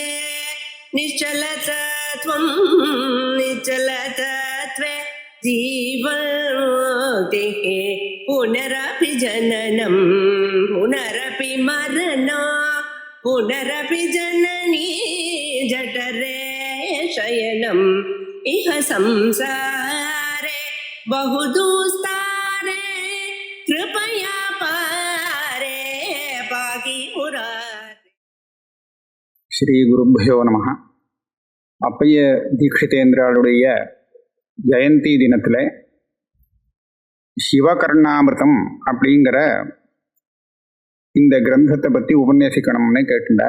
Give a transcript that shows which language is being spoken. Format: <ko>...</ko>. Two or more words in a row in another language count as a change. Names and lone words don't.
<sa>निश्चलतत्वं निश्चलतत्वे जीवन्मुक्तिः पुनरपि जननं पुनरपि मरणं पुनरपि जननी जठरे शयनम् इह संसारे बहुदुस्तारे कृपया पारे पाहि मुरारे. श्री गुरुभ्यो नमः.</sa> <ta>அப்பைய தீட்சிதேந்திராளுடைய ஜெயந்தி தினத்தில் சிவகர்ணாமிருதம் அப்படிங்கிற இந்த கிரந்தத்தை பற்றி உபன்யசிக்கணும்னு கேட்டுட்டார்.</ta>